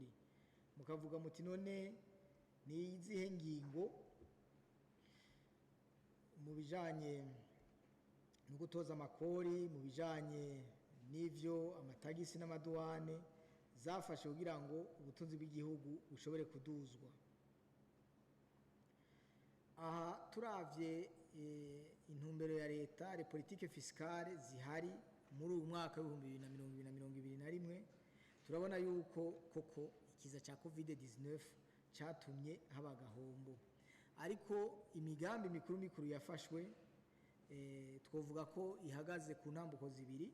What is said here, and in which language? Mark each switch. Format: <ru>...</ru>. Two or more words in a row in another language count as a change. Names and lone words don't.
<rn>Mukavuga muti none ni izihe ngingo mu bijanye no gutoza amakori, mu bijanye n'ivyo amatagisi n'amaduwane zafashe kugira ngo ubutunzi bw'igihugu bushobore kuduzwa. Aha turavye intumbero ya leta,</rn> <fr>les politiques fiscales</fr> <rn>zihari muri uyu mwaka wa 2020-2021, turabona yuko koko ikiza ca COVID-19 catumye haba gahombo. Ariko imigambi mikuru yafashwe twovuga ko ihagaze ku ntambuko zibiri.</rn>